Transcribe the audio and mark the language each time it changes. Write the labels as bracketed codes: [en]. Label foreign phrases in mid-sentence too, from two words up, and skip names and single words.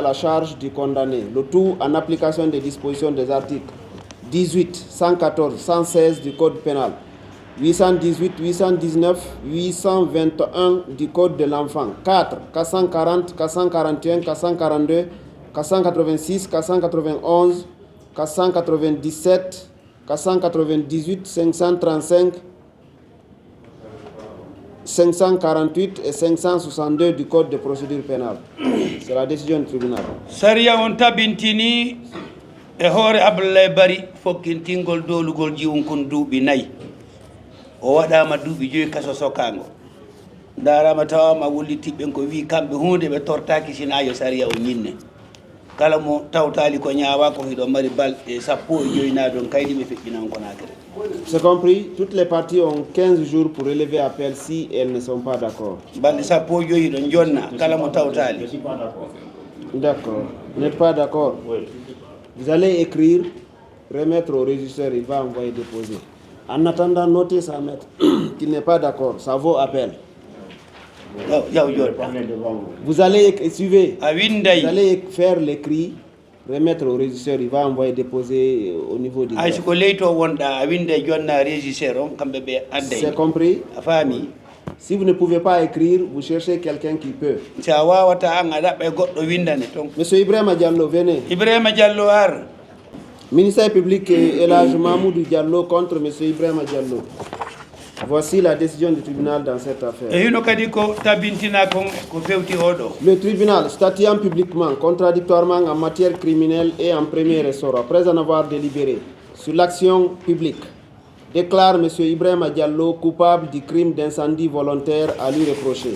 [fr] la charge du condamné, le tout en application des dispositions des articles 18, 114, 116 du Code pénal, 818, 819, 821 du Code de l'enfant, 4, 440, 441, 442, 486, 491, 497, 498, 535, 548 et 562 du Code de procédure pénale. C'est la décision du tribunal. [ff] Saria on tabintini e hoore Abdoulaye Bari fokkintingol dolugol jiwon kon duuɓi nayi o waɗama duuɓi 5 kaso sokango darama tawama wollitiɓɓen ko wi kamɓe hunde ɓe tortaki sina yo saria o ñinne kala mo tawtali ko ñaawa ko hiɗo mari balɗe 15 na ɗon kaydi ɓe feƴƴinan konakere. [fr] C'est compris, toutes les parties ont 15 jours pour relever appel si elles ne sont pas d'accord. [ff] Balɗe 15 ɗon jonna kala mo tawtali. [fr] D'accord. Vous n'êtes pas d'accord? Oui. Vous allez écrire, remettre au régisseur, il va envoyer déposer. En attendant, notez ça, maître, qu'il n'est pas d'accord, ça vaut appel. Vous allez suivre, vous allez faire l'écrit, remettre au régisseur, il va envoyer déposer au niveau du greffe. C'est compris? Si vous ne pouvez pas écrire, vous cherchez quelqu'un qui peut. Monsieur Ibrahima Diallo, venez. [ff] Ibrahima Diallo ar. [fr] Ministère public Elhadji Mamoudou Diallo contre Monsieur Ibrahima Diallo. Voici la décision du tribunal dans cette affaire. Le tribunal, statuant publiquement, contradictoirement en matière criminelle et en premier ressort, après en avoir délibéré sur l'action publique, déclare M. Ibrahima Diallo coupable du crime d'incendie volontaire à lui reprocher.